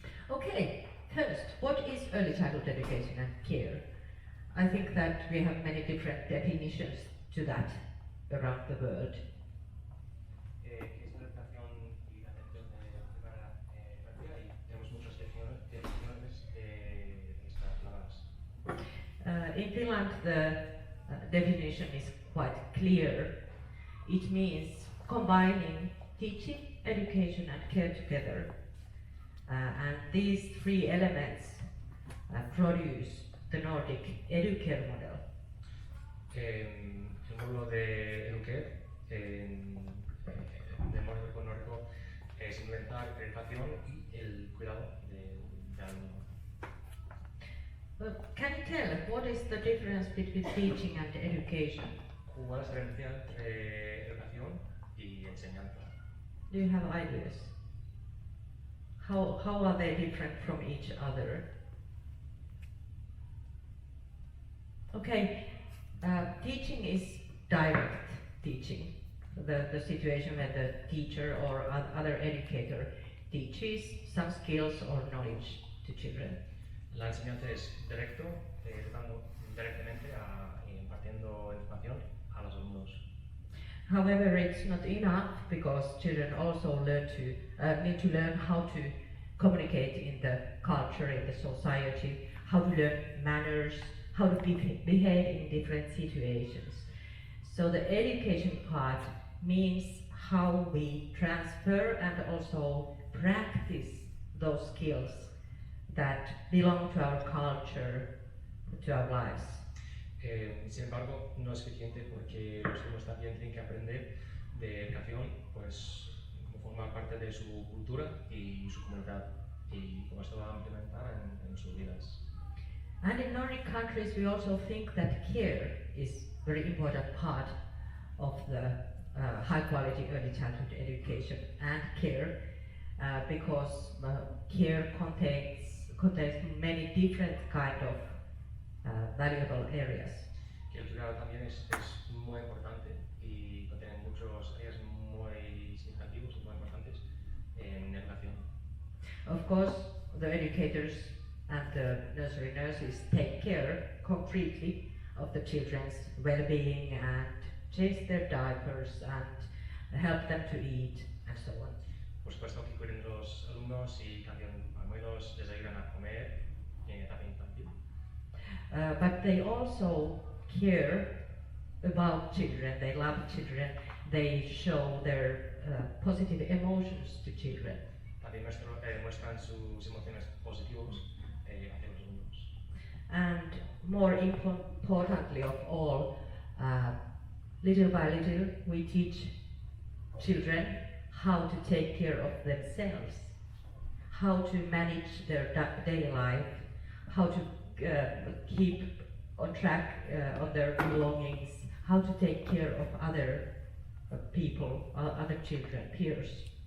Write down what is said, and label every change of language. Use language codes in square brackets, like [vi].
[en] Okay, first, what is early childhood education and care? I think that we have many different definitions to that around the world. [es] ¿Qué es la educación y la atención de primera infancia? Y tenemos muchas definiciones de estas palabras. [en] In Finland, the definition is quite clear. It means combining teaching, education and care together. And these three elements produce the Nordic educare model. [es] El módulo de educare del módulo nórdico es inventar la educación y el cuidado del alumno. [en] Can you tell what is the difference between teaching and education? [es] ¿Cuál es la diferencia entre educación y enseñanza? [en] Do you have ideas? How are they different from each other? Okay, teaching is direct teaching, the situation where the teacher or other educator teaches some skills or knowledge to children. [es] La enseñanza es directo, educando directamente impartiendo educación a los alumnos. [en] However, it's not enough because children also need to learn how to communicate in the culture, in the society, how to learn manners, how to behave in different situations. So the education part means how we transfer and also practice those skills that belong to our culture, to our lives. [es] Sin embargo, no es suficiente porque los alumnos también tienen que aprender de educación, pues forma parte de su cultura y su comunidad, y cómo esto va a implementar en sus vidas. [en] And in Nordic countries, we also think that care is a very important part of the high-quality early childhood education and care, because care contains many different kind of valuable areas. [es] Que el cuidado también es muy importante y contiene muchos áreas muy significativos y muy importantes en educación. [en] Of course, the educators and the nursery nurses take care concretely of the children's well-being and change their diapers and help them to eat and so on. [es] Por supuesto que cuiden de los alumnos y cambian pañuelos, les ayudan a comer en etapa infantil. [en] But they also care about children, they love children, they show their positive emotions to children. [es] También muestran sus emociones positivas hacia los alumnos. [en] And more importantly of all, little by little we teach children how to take care of themselves, how to manage their daily life, how to keep on track on their belongings, how to take care of other people, other children, peers.